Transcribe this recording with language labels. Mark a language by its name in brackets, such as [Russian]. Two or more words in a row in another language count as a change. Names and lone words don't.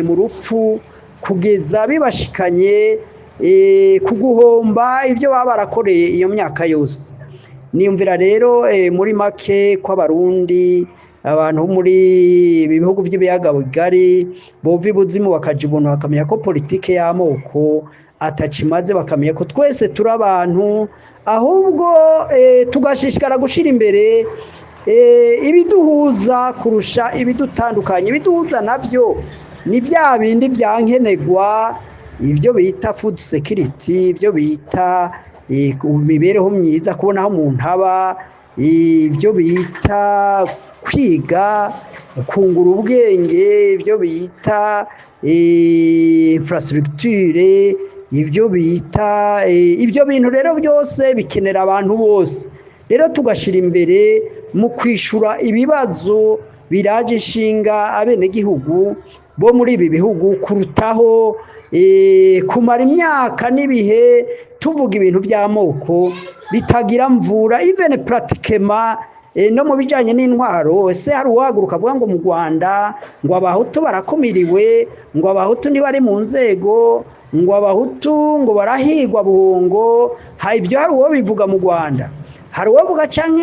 [Rundi] mu rupfu kugeza bibashikanye kuguhomba ivyo baba barakoreye iyo myaka yose niyumvira rero muri make kw'abarundi abantu muri ibihugu by'ibiyaga bigari bova ibuzimu bakaja ibuntu bakamenya ko politike y'amoko atacimaze bakamenya ko twese turi abantu ahubwo tugashishikara gushira imbere ibiduhuza kurusha ibidutandukanye ibiduhuza navyo ni bya bindi byankenegwa ibyo bita [English] food security [Rundi] ibyo bita imibereho myiza kubona aho umuntu aba ibyo bita kwiga kungura ubwenge ibyo bita infrastructure ibyo bita ibyo bintu rero byose bikenera abantu bose rero tugashira imbere mu kwishura ibibazo biraje inshinga abenegihugu bo muri ibi bihugu kurutaho kumara imyaka n'ibihe tuvuga ibintu by'amoko bitagira mvura even pratiquement no mu bijanye n'intwaro ese hari uwaguruka avuga ngo mu Rwanda ngo abahutu barakumiriwe ngo abahutu ntibari mu nzego ngo abahutu ngo barahigwa buhongo ivyo hari uwo bivuga mu Rwanda hari uwavuga canke